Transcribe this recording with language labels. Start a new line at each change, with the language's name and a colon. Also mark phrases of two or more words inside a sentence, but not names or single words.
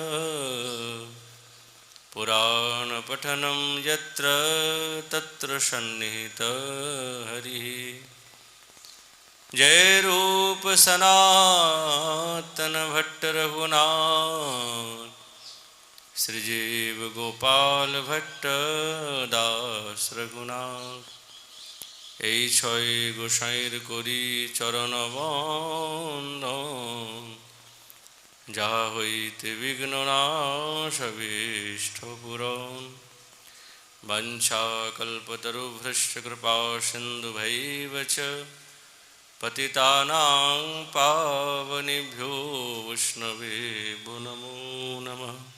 Sanskrit: पुराणपठनं यत्र तत्र सन्निहितः हरिः जय रूप सनातन भट्ट रघुनाथ श्रीजीव गोपाल भट्ट दास रघुनाथ
Bangla: এই ছয় গোসাইর করি চরণ বন্দন যাহা হইতে বিঘ্ন নাশভীষ্ট পুরন
Sanskrit: वंशाकल्पतरुभ्यश्च कृपा सिन्धुभैव च पतितानां पावनेभ्यो वैष्णवेभ्यो नमो नमः